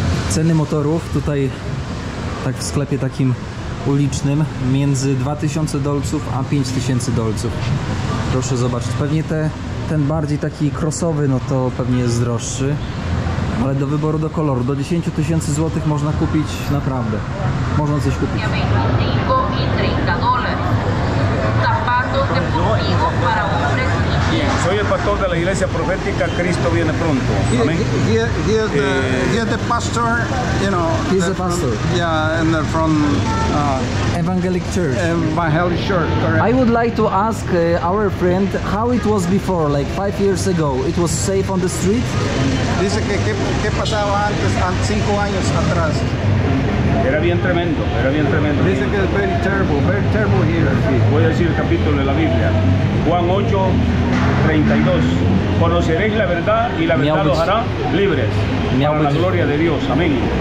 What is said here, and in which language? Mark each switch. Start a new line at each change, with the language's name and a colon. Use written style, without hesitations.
Polish: Ceny motorów tutaj, tak w sklepie takim ulicznym, między 2000 dolców a 5000 dolców. Proszę zobaczyć, pewnie ten bardziej taki crossowy, no to pewnie jest droższy, ale do wyboru, do koloru, do 10 000 złotych można kupić naprawdę. Można coś kupić.
Spanish: 25 y 30 dólares. Zapatos deportivos para hombres y niños. Soy el pastor de la iglesia profética Cristo viene pronto. Amén.
English: He is the pastor, you know. He's the pastor. Yeah, and they're from Evangelic Church. Evangelic Church, correct. I would like to ask our friend how it was before, like 5 years ago. It was safe on the street?
Spanish: Dice que qué pasaba antes, 5 años atrás. Era bien tremendo, era bien tremendo. Dice que es
English: very terrible here.
Spanish: Sí, voy a decir el capítulo de la Biblia. Juan 8:32. Conoceréis la verdad y la verdad los hará libres para la gloria de Dios. Amén.